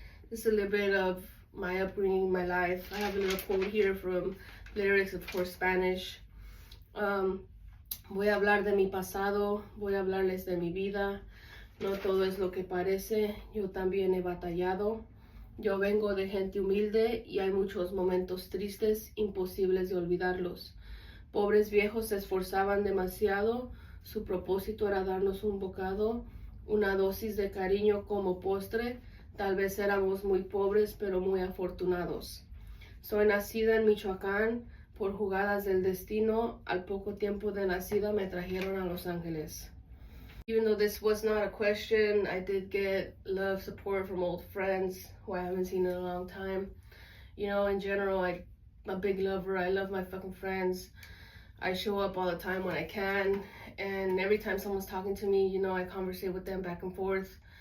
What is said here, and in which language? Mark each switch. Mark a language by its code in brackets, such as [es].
[en] This is a little bit of my upbringing, my life. I have a little quote here from lyrics, of course, Spanish. [es] Voy a hablar de mi pasado, voy a hablarles de mi vida. No todo es lo que parece, yo también he batallado. Yo vengo de gente humilde y hay muchos momentos tristes, imposibles de olvidarlos. Pobres viejos se esforzaban demasiado, su propósito era darnos un bocado, una dosis de cariño como postre. Tal vez éramos muy pobres, pero muy afortunados. Soy nacida en Michoacán, por jugadas del destino, al poco tiempo de nacida me trajeron a Los Ángeles. [en] Even though this was not a question, I did get love, support from old friends who I haven't seen in a long time. You know, in general, I'm a big lover. I love my fucking friends. I show up all the time when I can, and every time someone's talking to me, you know, I conversate with them back and forth.